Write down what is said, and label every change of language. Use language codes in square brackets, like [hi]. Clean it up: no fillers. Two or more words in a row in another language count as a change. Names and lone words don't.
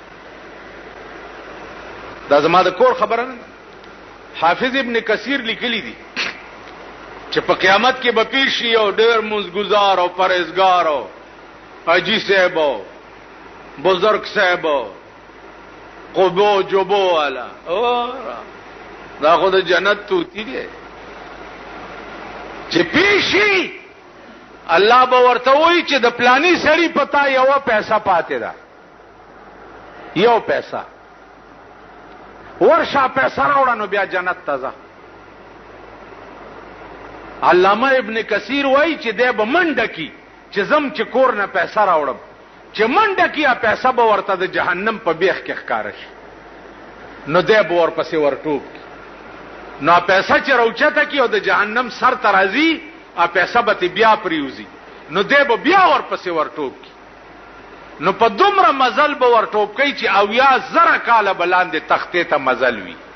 [ps] دا زما د کور خبره نه حافظ ابن کثیر لیکلی دي چې په قیامت کې به پیش شي او ډېر مزګزار او پرهیزګار او حاجی صاحب او بزرگ صاحب قبو جبو والا دا خو د جنت توتی دی چې پیش شي الله به ورته وایي چې د پلانی سړی پتا یو پیسہ پاتې ده یو پیسہ ورشا پیسہ راوړه نو بیا جنت ته ځه. علامه ابن کثیر وایي چې دی به منډه کی چې زم چې کور نه پیسہ راوړم، چې منډه کی پیسہ به ورته د جهنم په بیخ کې ښکاره شي، نو دی به ورپسې ورټوب کی، نو پیسہ چې راوچته کی او د جهنم سر ته راځي پیسہ به بیا پریوزي، نو دی به بیا ورپسې ورټوب کی، نو په دومره مزل به ورټوب کوي چې 80,000 کاله بلاندې تختې ته مزل وي.